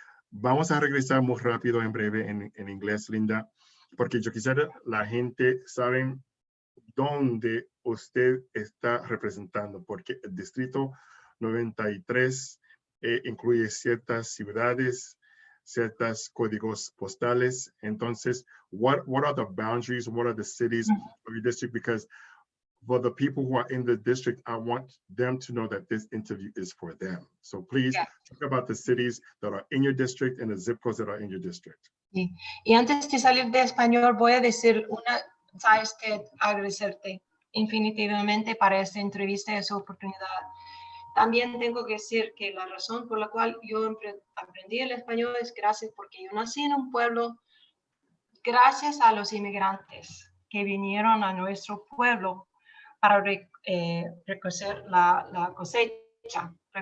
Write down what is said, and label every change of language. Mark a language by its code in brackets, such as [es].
[es] Vamos a regresar muy rápido en breve en inglés, Linda, porque yo quisiera la gente saben dónde usted está representando, porque el distrito 93 incluye ciertas ciudades, ciertos códigos postales. Entonces, [en] what are the boundaries? What are the cities of your district? Because for the people who are in the district, I want them to know that this interview is for them. So please talk about the cities that are in your district and the zip codes that are in your district. [es] Sí. Y antes de salir de español, voy a decir sabes que agradecerte infinitivamente para esta entrevista y esa oportunidad. También tengo que decir que la razón por la cual yo aprendí el español es gracias porque yo nací en un pueblo, gracias a los inmigrantes que vinieron a nuestro pueblo para recoger la cosecha.